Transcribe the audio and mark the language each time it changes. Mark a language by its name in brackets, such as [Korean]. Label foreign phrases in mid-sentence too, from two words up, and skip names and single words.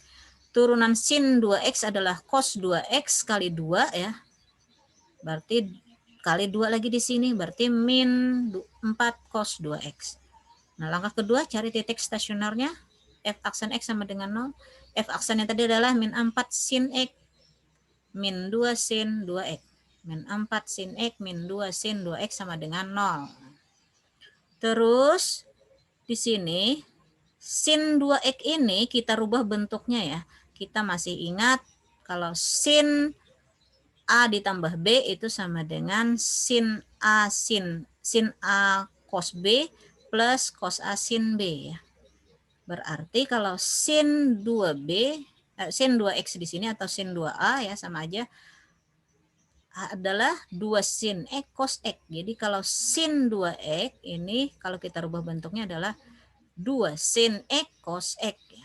[Indonesian] Turunan sin 2X adalah cos 2X kali 2 ya. Berarti kali 2 lagi di sini berarti min 4 cos 2x. Nah, langkah kedua cari titik stasionernya. F aksen x sama dengan 0. F aksennya tadi adalah min 4 sin x min 2 sin 2x. Min 4 sin x min 2 sin 2x sama dengan 0. Terus di sini sin 2x ini kita rubah bentuknya ya. Kita masih ingat kalau sin A ditambah B itu sama dengan sin A cos B plus cos A sin B ya. Berarti kalau sin 2B sin 2X di sini atau sin 2A ya sama aja adalah 2 sin X cos X. Jadi kalau sin 2X ini kalau kita rubah bentuknya adalah 2 sin X cos X ya.